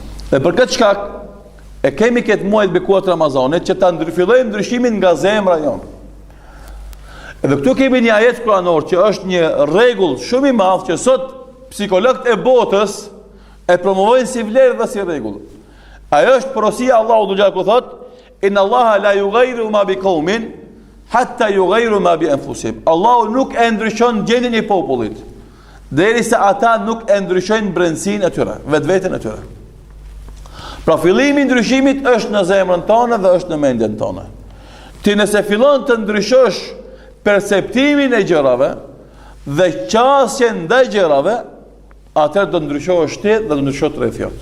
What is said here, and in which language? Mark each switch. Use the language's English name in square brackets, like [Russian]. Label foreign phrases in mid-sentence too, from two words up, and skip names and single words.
[Albanian] Dhe për këtë shkak, e kemi këtë muaj të bekuar të Ramazanit që ta fillojmë ndryshimin nga zemra jonë. Edhe këtu kemi një ajet kuranor që është një rregull shumë i madh që sot psikologët e botës e promovojnë si vlerë dhe si rregull. Ajo është porosia e Allahut xhallahu ku thot: [Arabic] "إن الله لا يغير ما بقوم حتى يغيروا ما بأنفسهم." [Albanian] Allahu nuk e ndryshon gjendjen e popullit derisa ata nuk e ndryshojnë brendësinë e tyre, vetveten e tyre. Pra fillimi i ndryshimit është në zemrën tonë dhe është në mendjen tonë. Ti nëse fillon të ndryshosh perceptimin e gjërave dhe qasjen ndaj gjërave, atëherë do ndryshohesh ti dhe do ndryshohet rreth jot.